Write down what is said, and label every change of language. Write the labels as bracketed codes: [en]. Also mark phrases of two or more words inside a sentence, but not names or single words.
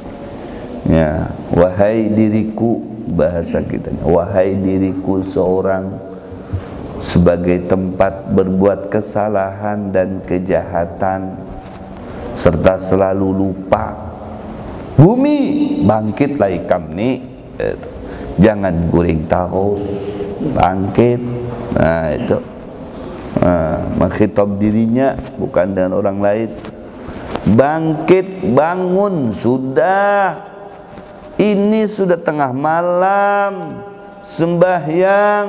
[id] Ya, wahai diriku, bahasa kita, wahai diriku seorang sebagai tempat berbuat kesalahan dan kejahatan serta selalu lupa. Bumi, [bjn] bangkitlah ikam ni, jangan guring terus, bangkit. [id] Nah, itu mengkhitab dirinya bukan dengan orang lain. Bangkit, bangun, sudah. Ini sudah tengah malam, sembahyang.